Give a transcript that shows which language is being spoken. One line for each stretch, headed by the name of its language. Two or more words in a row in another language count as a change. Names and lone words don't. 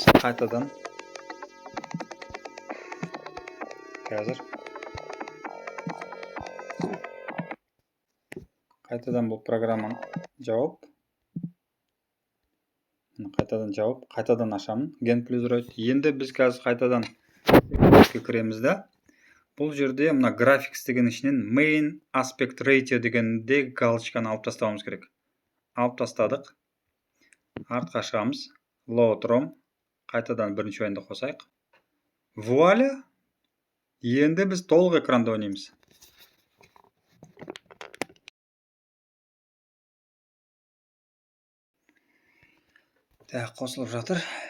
Kazakh: Қайтадан бұл программаны жауып, қайтадан ашамын. Gen+Droid. Енді біз қазір қайтадан кіреміз да. Бұл жерде мына graphics деген ішінен
English: main aspect ratio
Kazakh: дегенде галочканы алып тастауымыз керек. Алып тастадық. Артқа шығамыз.
English: Load ROM.
Kazakh: Қайтадан бірінші ойында қосайық. Вуаля! Енді біз толық экранда ойнаймыз. Так, қосылып жатыр.